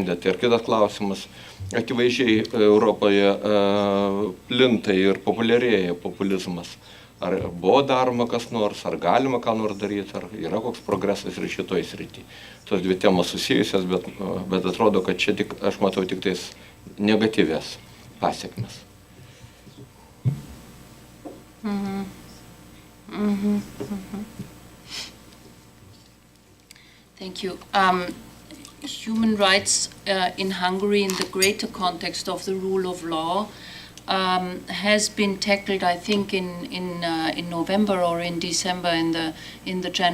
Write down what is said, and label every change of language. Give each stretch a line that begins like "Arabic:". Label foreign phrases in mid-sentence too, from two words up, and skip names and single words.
Lithuanian: Ir kitas klausimas, akivaizdžiai Europoje plinta ir populiarėja populizmas. Ar buvo daroma kas nors, ar galima ką nors daryti, ar yra koks progresas ir šitoj srity? Tos dvi temos susijusios, bet atrodo, kad čia tik, aš matau tik tais negatyvės pasiekmes.
English: Thank you. Human rights in Hungary, in the greater context of the rule of law, has been tackled, I think, in November or in December in the general.